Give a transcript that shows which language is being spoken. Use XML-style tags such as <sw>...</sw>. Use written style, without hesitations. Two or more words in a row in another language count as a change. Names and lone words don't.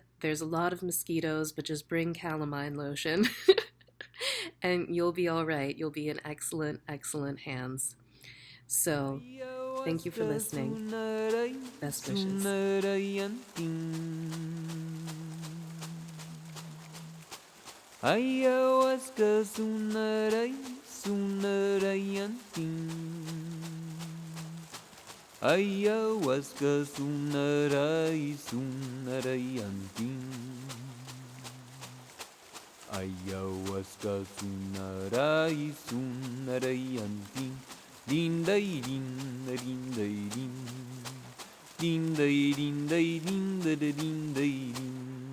<en>There's a lot of mosquitoes, but just bring calamine lotion and you'll be all right. You'll be in excellent, excellent hands. So, thank you for listening. Best wishes. Ayahuasca sunarai, sunarai anting. Ayahuasca sunarai, sunarai anting. Ayahuasca sunarai, sunarai anting. Din day din din day din. Din day din day din din day din.</en>